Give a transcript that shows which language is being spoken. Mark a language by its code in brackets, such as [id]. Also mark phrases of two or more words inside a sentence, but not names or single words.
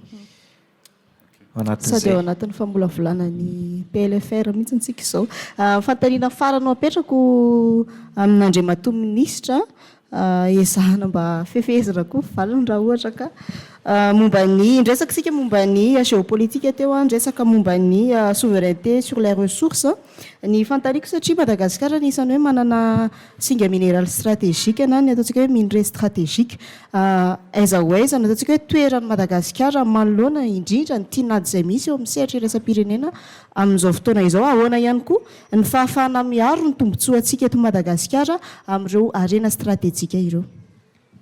[mg] sady ao anatin'ny famolavolana ny PLFR mihitsy ntsika izao fantaniana farano apetrako amin'Andriamatoa minisitra ezahana mba fefezina koa valiny raha ohatra ka momba ny ndresaka sika momba ny géopolitique teo ndresaka momba ny [fr] souveraineté sur les ressources [mg] ny fantariko satria Madagasikara nisan'ny hoe manana singa [fr] minéral stratégique [mg] na ny ataontsika hoe [fr] minerai stratégique [mg] aiza ho aiza ny ataontsika hoe toeran'ny Madagasikara manoloana indrindra ny tinady izay misy eo amin'ny sehatra iraisam-pirenena amin'izao fotoana izao ahoana ihany koa ny fahafahana miaro ny tombontsoa antsika eto Madagasikara amin'ireo arena stratégique ireo